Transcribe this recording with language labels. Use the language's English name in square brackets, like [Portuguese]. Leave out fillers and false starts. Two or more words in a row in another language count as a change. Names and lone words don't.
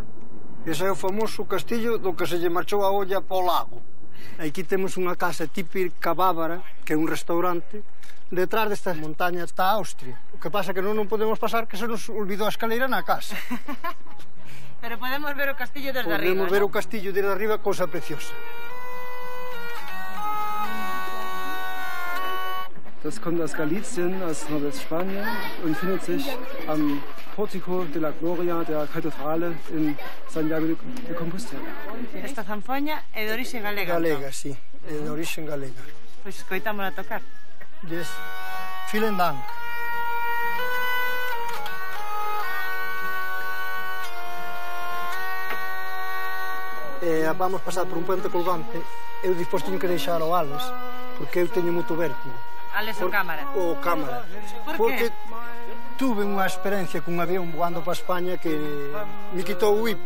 [Galician] Ese é o famoso castillo do que se lle marchou a olla para o lago. Aquí temos unha casa típica bávara, que é un restaurante. Detrás desta montaña está Austria. O que pasa é que non podemos pasar, que se nos olvidou a escaleira na casa. Pero podemos ver o castillo desde arriba. Podemos ver o castillo desde arriba, cousa preciosa. [German] Das kommt aus Galicien, aus Nordwestspanien und findet sich am Portico de la Gloria der Kathedrale in Santiago de Compostela. [Galician] Esta zanfoña é de orixe galega. Galega, sí, é de orixe galega. Pois escoitámola tocar. [German] Yes. Vielen Dank. [Galician] Vamos pasar por un puente colgante. Eu despois teño que deixar o Alex, porque eu teño moito vértigo. Alex o cámara? O cámara. Porque tuve unha experiencia cun avión voando para España que me quitou o hipo.